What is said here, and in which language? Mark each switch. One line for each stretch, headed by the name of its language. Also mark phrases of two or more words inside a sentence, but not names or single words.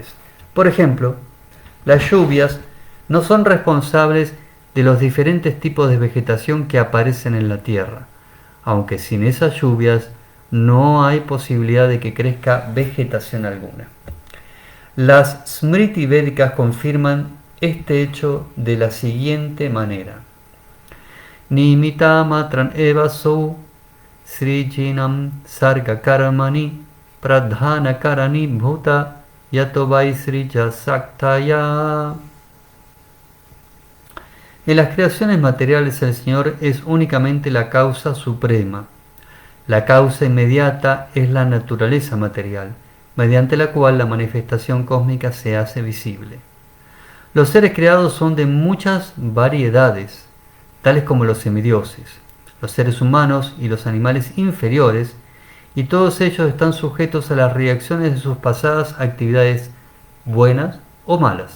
Spanish: Por ejemplo, las lluvias no son responsables de los diferentes tipos de vegetación que aparecen en la tierra, aunque sin esas lluvias no hay posibilidad de que crezca vegetación alguna. Las Smriti Védicas confirman este hecho de la siguiente manera:
Sanskrit: निमित मात्रन् एव सो सृजिनम् सर्ग कर्मणि प्रधान कारणि भूत यतो वैसृज शक्तय.
Spanish: En las creaciones materiales el Señor es únicamente la causa suprema. La causa inmediata es la naturaleza material, mediante la cual la manifestación cósmica se hace visible. Los seres creados son de muchas variedades, tales como los semidioses, los seres humanos y los animales inferiores, y todos ellos están sujetos a las reacciones de sus pasadas actividades buenas o malas.